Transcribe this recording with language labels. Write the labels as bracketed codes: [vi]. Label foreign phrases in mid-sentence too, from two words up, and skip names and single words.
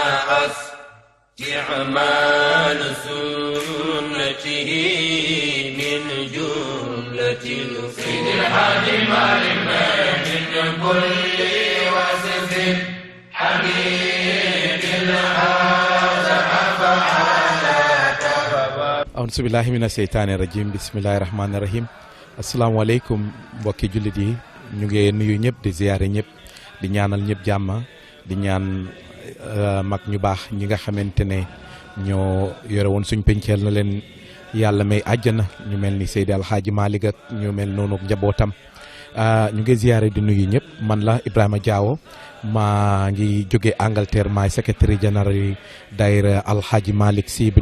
[ar] استعمال سنته من جملة سيد الحليم من كل وصف حميد هذا أفعال أعوذ بالله من الشيطان الرجيم بسم الله الرحمن الرحيم [wo] asalaamaaleykum mbokki jullit yi ñu ngi nuyu ñëpp di ziyaare ñëpp di ñaanal ñëpp jàmm di ñaan mag ñu baax ñi nga xamante ne ñoo yore woon suñ penceel na leen yàlla may àjjana ñu mel ni Seydi Alxaaji Malick ak ñu mel noonu njabootam ñu ngi ziyaare di nuyu ñëpp man la Ibrahima Diawo maa ngi jóge Angleterre maay [fr] secrétaire général [wo] daayira Alxaaji Malick Sy bi